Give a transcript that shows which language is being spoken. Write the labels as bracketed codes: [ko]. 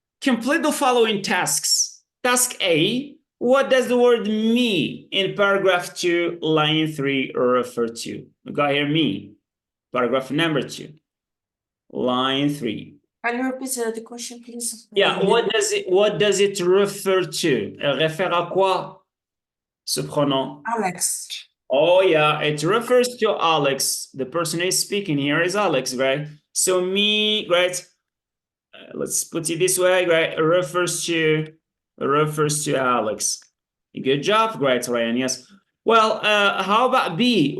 [en] Complete the following tasks. Task A. What does the word me in paragraph 2, line 3 refer to? We got here me, paragraph number 2, line 3. Can you repeat the question, please? Yeah, what does it refer to? [fr] Elle réfère à quoi, ce pronom? [en] Alex. Oh yeah, it refers to Alex. The person who is speaking here is Alex, right? So me, right? Let's put it this way, right? Refers to Alex. Good job. Great, Ryan. Yes. Well, how about B?